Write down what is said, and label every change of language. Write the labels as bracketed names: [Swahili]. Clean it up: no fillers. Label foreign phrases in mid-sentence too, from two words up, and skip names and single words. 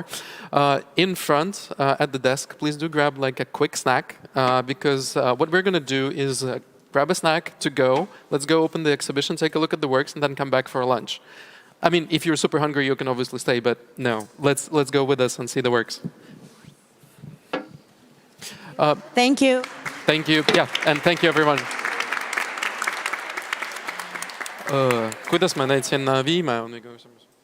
[English] In front at the desk, please do grab like a quick snack, because what we're gonna do is grab a snack to go. Let's go open the exhibition, take a look at the works, and then come back for lunch. I mean, if you're super hungry, you can obviously stay, but no, let's go with us and see the works. Thank you. Thank you. Yeah, and thank you everyone. [Estonian] Kuidas me neid sinna viime, on nagu küsimus.